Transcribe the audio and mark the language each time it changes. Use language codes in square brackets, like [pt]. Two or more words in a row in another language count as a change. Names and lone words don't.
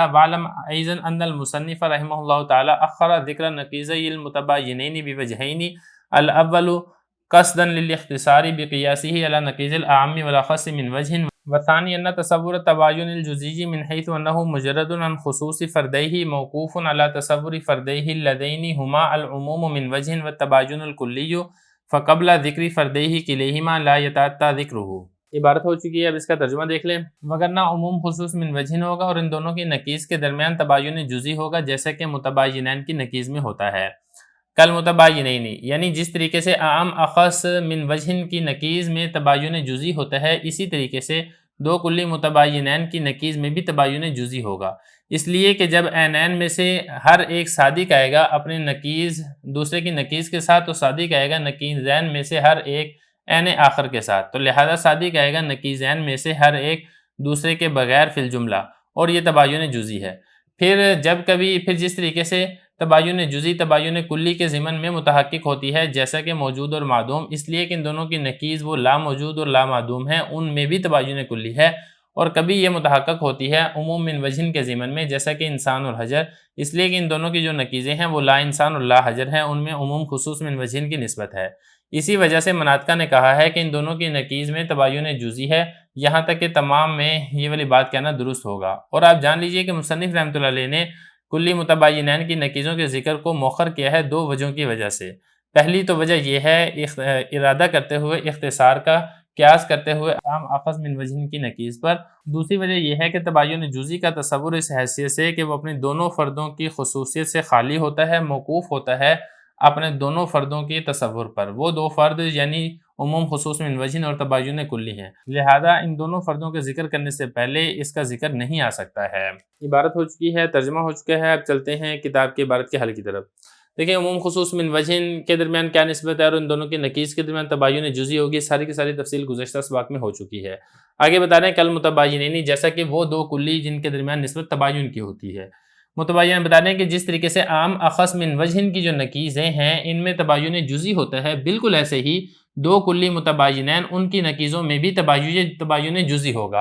[ar] واعلم أيضا أن المصنف رحمه الله تعالى أخر ذكر نقيضي المتباينين بوجهين: الأول قصدا للاختصار بقياسه على نقيض الأعم والأخص من وجه، والثاني أن تصور التباين الجزئي من حيث أنه مجرد عن خصوص فرديه موقوف على تصور فرديه اللذين هما العموم من وجه والتباين الكلي فقبل ذکر فرديه كليهما لا يتأتى ذکره. [ur] عبارت ہو چکی ہے، اب اس کا ترجمہ دیکھ لیں. وگرنہ عموم خصوص من وجہ ہوگا اور ان دونوں کی نقیض کے درمیان تباین جزئی ہوگا جیسا کہ متباینین کی نقیض میں ہوتا ہے. کل متباینین یعنی جس طریقے سے عام اخص من وجہ کی نقیض میں تباین جزئی ہوتا ہے، اسی طریقے سے دو کلی متباینین کی نقیض میں بھی تباین جزئی ہوگا. اس لیے کہ جب عینین میں سے ہر ایک صادق آئے گا اپنے نقیض دوسرے کی نقیض کے ساتھ، تو صادق آئے گا نقیضین میں سے ہر ایک عین آخر کے ساتھ، تو لہذا صادق آئے گا نقیضین میں سے ہر ایک دوسرے کے بغیر فی الجملہ، اور یہ تباین جزئی ہے. پھر جس طریقے سے تباین جزئی تباین کلی کے ضمن میں متحقق ہوتی ہے جیسا کہ موجود اور معدوم، اس لیے کہ ان دونوں کی نقیض وہ لا موجود اور لا معدوم ہیں، ان میں بھی تباین کلی ہے. اور کبھی یہ متحقق ہوتی ہے عموم من وجہ کے ضمن میں جیسا کہ انسان اور حجر، اس لیے کہ ان دونوں کی جو نقیضیں ہیں وہ لا انسان اور لا حجر ہیں، ان میں عموم خصوص من وجہ کی نسبت ہے. اسی وجہ سے مناطقہ نے کہا ہے کہ ان دونوں کی نقیض میں تباین جزئی ہے، یہاں تک کہ تمام میں یہ والی بات کہنا درست ہوگا. اور آپ جان لیجئے کہ مصنف [ar] رحمۃ اللہ علیہ [ur] نے کلی متباینین کی نقیضوں کے ذکر کو مؤخر کیا ہے دو وجہوں کی وجہ سے. پہلی تو وجہ یہ ہے ارادہ کرتے ہوئے اختصار کا قیاس کرتے ہوئے عام اخذ من وجہ کی نقیض پر. دوسری وجہ یہ ہے کہ تباین جزئی کا تصور اس حیثیت سے کہ وہ اپنے دونوں فردوں کی خصوصیت سے خالی ہوتا ہے، موقوف ہوتا ہے اپنے دونوں فردوں کی تصور پر. وہ دو فرد یعنی عموم خصوص من وجہ اور تباین کلی ہیں، لہذا ان دونوں فردوں کے ذکر کرنے سے پہلے اس کا ذکر نہیں آ سکتا ہے. عبارت ہو چکی ہے، ترجمہ ہو چکا ہے. اب چلتے ہیں کتاب کی عبارت کے حل کی طرف. دیکھیں عموم خصوص من وجہ کے درمیان کیا نسبت ہے اور ان دونوں کی نقیض کے درمیان تباین جزئی ہوگی، ساری کی ساری تفصیل گزشتہ سباق میں ہو چکی ہے. آگے بتا رہے ہیں کل متباینین جیسا کہ وہ دو کلی جن کے درمیان نسبت تباین کی ہوتی ہے. متباین بتا رہے ہیں کہ جس طریقے سے عام اخص من وجہ کی جو نقیضیں ہیں ان میں تباین جزئی ہوتا ہے، بالکل ایسے ہی دو کلی متباینین ان کی نقیضوں میں بھی تباین جزئی ہوگا.